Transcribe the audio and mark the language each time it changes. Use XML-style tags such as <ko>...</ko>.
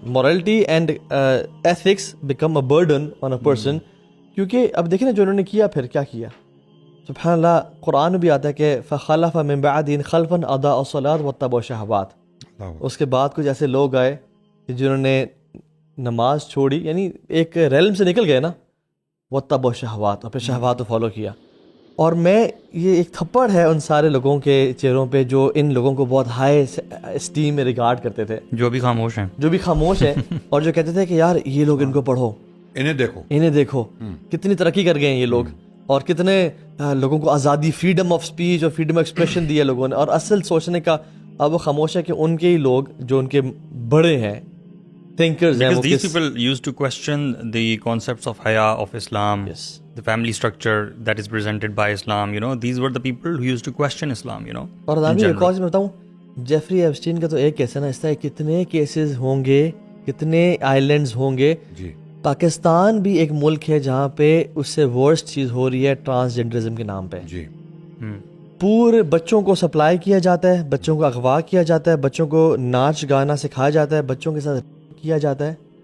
<en>Morality and ethics become a burden on a person.</en> <ur>کیونکہ اب دیکھیں نا جو انہوں نے کیا, پھر کیا کیا, سبحان اللہ. قرآن بھی آتا ہے کہ</ur> <ar>فخلف من بعدهم خلف اضاعوا الصلاۃ واتبعوا الشہوات.</ar> <ur>اس کے بعد کچھ ایسے لوگ آئے جنہوں نے نماز چھوڑی, یعنی ایک ریلم سے نکل گئے نا,</ur> <ar>واتبعوا الشہوات,</ar> <ur>اور پھر شہوات کو فالو کیا. اور میں یہ ایک تھپڑ ہے ان سارے لوگوں کے چہروں پہ جو ان لوگوں کو بہت ہائی اسٹیم میں ریگارڈ کرتے تھے, جو بھی خاموش ہیں اور جو کہتے تھے کہ یار یہ لوگ ان کو پڑھو, انہیں دیکھو کتنی ترقی کر گئے ہیں یہ لوگ, اور کتنے لوگوں کو آزادی, فریڈم آف اسپیچ اور فریڈم آف ایکسپریشن دیا لوگوں نے. اور اصل سوچنے کا اب وہ خاموش ہے کہ ان کے ہی لوگ جو ان کے بڑے ہیں, thinkers ہیں,</ur> <en>because these people used to question the concepts of haya of Islam, the family structure that is presented by Islam, you know, these were the people who used to question Islam, you know.</en> <ur>اور دانی ایک اور چیز میں بتاؤں, Jeffrey Epstein کا تو ایک کیس ہے نا, اس طرح کتنے کیسز ہوں گے, کتنے آئیلینڈز ہوں گے. پاکستان بھی ایک ملک ہے جہاں پہ اس سے ورسٹ چیز ہو رہی ہے ٹرانسجنڈرزم کے نام پہ. پورے بچوں کو سپلائی کیا جاتا ہے, بچوں کو اغوا کیا جاتا ہے, بچوں کو ناچ گانا سکھایا جاتا ہے, بچوں کے ساتھ کیا جاتا ہے.</ur>